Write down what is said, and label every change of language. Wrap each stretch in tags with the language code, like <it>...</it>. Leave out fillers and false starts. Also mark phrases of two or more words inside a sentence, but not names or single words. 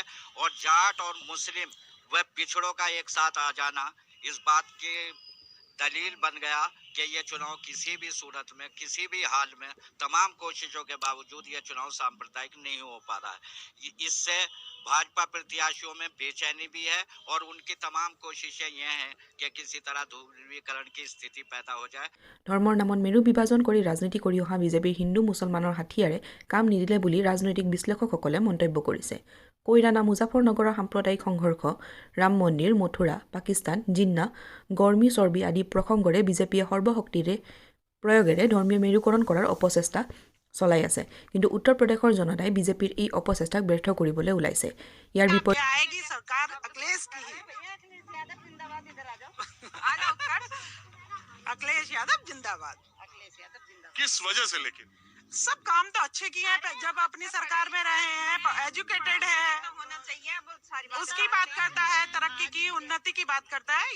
<hi>और जाट और मुस्लिम व पिछड़ों का एक साथ आ जाना इस बात की दलील बन गया कि ये चुनाव किसी भी सूरत में, किसी भी हाल में, तमाम कोशिशों के बावजूद ये चुनाव सांप्रदायिक नहीं हो पा रहा है। इससे भाजपा प्रत्याशियों में बेचैनी भी है और उनकी तमाम कोशिशें ये हैं कि किसी तरह ध्रुवीकरण की स्थिति पैदा हो जाए।</hi> <as>ধৰ্মৰ নামত মেৰু বিভাজন কৰি ৰাজনীতি কৰি অহা বিজেপিৰ হিন্দু মুছলমানৰ হাথিয়াৰে কাম নিদিলে বুলি ৰাজনৈতিক বিশ্লেষকসকলে মন্তব্য কৰিছে। কৈৰাণা, মুজাফৰনগৰৰ সাম্প্ৰদায়িক সংঘৰ্ষ, ৰাম মন্দিৰ, মথুৰা, পাকিস্তান, জিন্না, গৰ্মী চৰ্বি আদি প্ৰসংগৰে বিজেপিয়ে সৰ্বশক্তিৰে প্ৰয়োগেৰে ধৰ্মীয় মেৰুকৰণ কৰাৰ অপচেষ্টা চলাই আছে। কিন্তু উত্তৰ প্ৰদেশৰ জনতাই বিজেপিৰ এই অপচেষ্টাক ব্যৰ্থ কৰিবলৈ ওলাইছে। ইয়াৰ বিপৰীতে</as> <hi>अखिलेश यादव जिंदाबाद। किस वजह से? लेकिन सब काम तो अच्छे किए हैं। जब अपनी सरकार में रहे हैं, एजुकेटेड है, होना चाहिए, उसकी बात करता है, तरक्की की, उन्नति की बात करता है।</hi>